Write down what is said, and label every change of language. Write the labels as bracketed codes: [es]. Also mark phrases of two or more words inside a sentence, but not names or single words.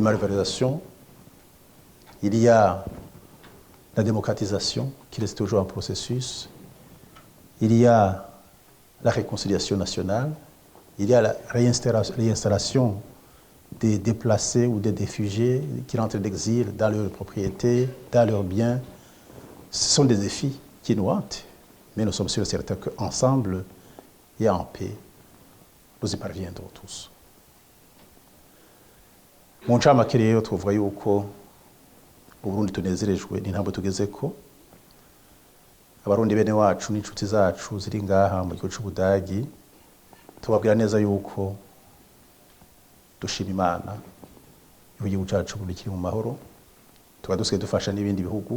[fr] malversations, il y a la démocratisation qui reste toujours en processus, il y a la réconciliation nationale, il y a la réinstallation des déplacés ou des réfugiés qui rentrent d'exil dans leurs propriétés, dans leurs biens. Ce sont des défis qui nous hantent, mais nous sommes sûrs et certains qu'ensemble et en paix, nous y parviendrons tous. [rn] Mu ncamake rero tuvuga yuko Uburundi tunezerejwe n'intambwe tugezeko. Abarundi bene wacu n'inshuti zacu ziri ngaha mu gihugu c'Ubudagi, tubabwira neza yuko dushima Imana igihugu cacu kiri mu mahoro, tukaba dusigaye dufasha n'ibindi bihugu.